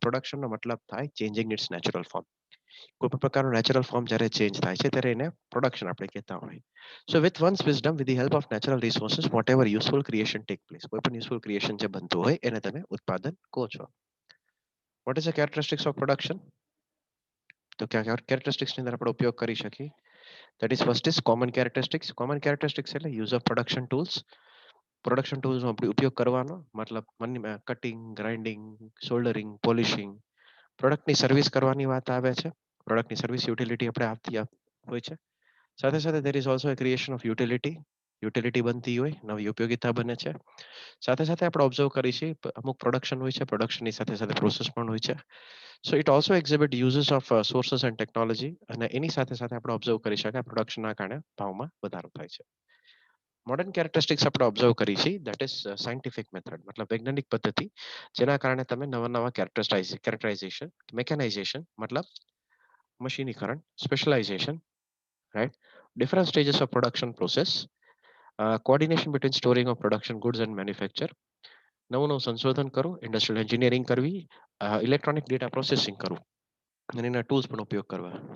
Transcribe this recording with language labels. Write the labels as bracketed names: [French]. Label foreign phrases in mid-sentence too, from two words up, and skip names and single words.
[Gujarati] પ્રોડક્શનનો મતલબ થાય [English] changing its natural form. [Gujarati] કોઈ પણ પ્રકારનું [English] natural form [Gujarati] જ્યારે ચેન્જ થાય છે ત્યારે એને પ્રોડક્શન આપણે કહેતા હોય. [English] so with one's wisdom with the help of natural resources whatever useful creation take place. [Gujarati] કોઈ પણ [English] useful creation [Gujarati] જે બનતું હોય એને તમે ઉત્પાદન કહો છો. [English] what is the characteristics of production? [Gujarati] તો ક્યાં કેરેક્ટરિસ્ટિક્સની અંદર આપણે ઉપયોગ કરી શકીએ? [English] That is first is common characteristics. Common characteristics એટલે use of production tools. [Gujarati] પ્રોડક્શન ટૂલ્સનો આપણે ઉપયોગ કરવાનો મતલબ [English] cutting, grinding, soldering, polishing. [Gujarati] પ્રોડક્ટની સર્વિસ કરવાની વાત આવે છે. પ્રોડક્ટની [English] service utility [Gujarati] આપણે આપતી હોય છે. સાથે સાથે [English] there is also a creation of utility. [Gujarati] યુટિલિટી બનતી હોય, નવી ઉપયોગિતા બને છે. સાથે સાથે આપણે ઓબ્ઝર્વ કરી છે અમુક પ્રોડક્શન હોય છે, પ્રોડક્શનની સાથે સાથે પ્રોસેસ પણ હોય છે. [English] so it also exhibit uses of sources and technology, [Gujarati] અને એની સાથે સાથે આપણે ઓબ્ઝર્વ કરી શકાય પ્રોડક્શનના કારણે ભાવમાં વધારો થાય છે. [English] modern characteristics [Gujarati] આપણે ઓબ્ઝર્વ કરી છે [English] that is scientific method, [Gujarati] મતલબ વૈજ્ઞાનિક પદ્ધતિ જેના કારણે તમે નવા નવા [English] characterization, mechanization [Gujarati] મતલબ મશીનીકરણ, [English] specialization, right, different stages of production process, coordination between storing of production goods and manufacture, [Gujarati] નવું નવું સંશોધન કરવું, [English] industrial engineering [Gujarati] કરવી, [English] electronic data processing [Gujarati] કરવું અને એના ટૂલ્સ પણ ઉપયોગ કરવા.